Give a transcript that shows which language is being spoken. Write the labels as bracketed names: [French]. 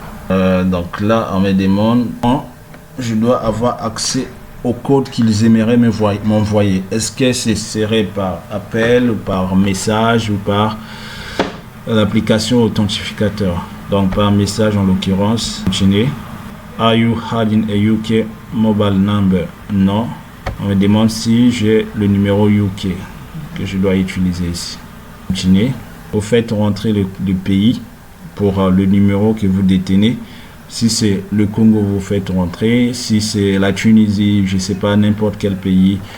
[French] Donc là, on me demande, je dois avoir accès au code qu'ils aimeraient m'envoyer. Est-ce que ce serait par appel, ou par message, ou par l'application authentificateur? Donc, par message en l'occurrence. Continuez. [English] Are you having a UK mobile number? [French] Non. On me demande si j'ai le numéro UK que je dois utiliser ici. Continuez. Vous faites rentrer le pays pour le numéro que vous détenez. Si c'est le Congo, vous faites rentrer. Si c'est la Tunisie, je ne sais pas, n'importe quel pays.